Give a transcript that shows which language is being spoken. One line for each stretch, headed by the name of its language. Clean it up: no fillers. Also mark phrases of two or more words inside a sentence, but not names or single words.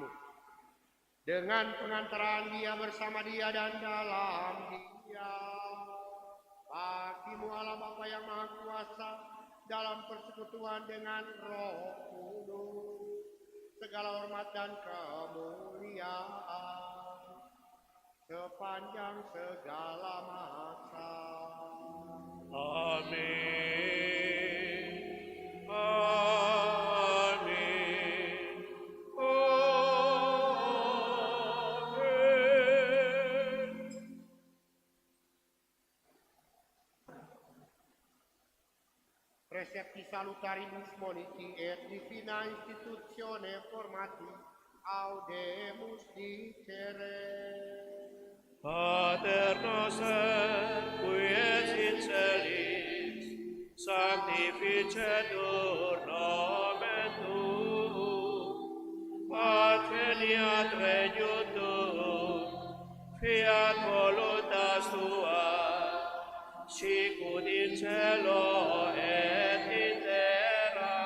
Indonesian: Dengan pengantaraan Dia, bersama Dia dan dalam Dia, bagimu Allah Bapa yang Maha Kuasa, dalam persekutuan dengan Roh Kudus, segala hormat dan kemuliaan sepanjang segala masa. Amin. Amin. Amin.
Latin: Precepti salutaribus moniti et divina institutione formati audemus dicere. Pater noster, qui es in celis, sanctificetur nomen tuum, adveniat regnum tuum, fiat voluntas tua, sicut in cielo et in terra.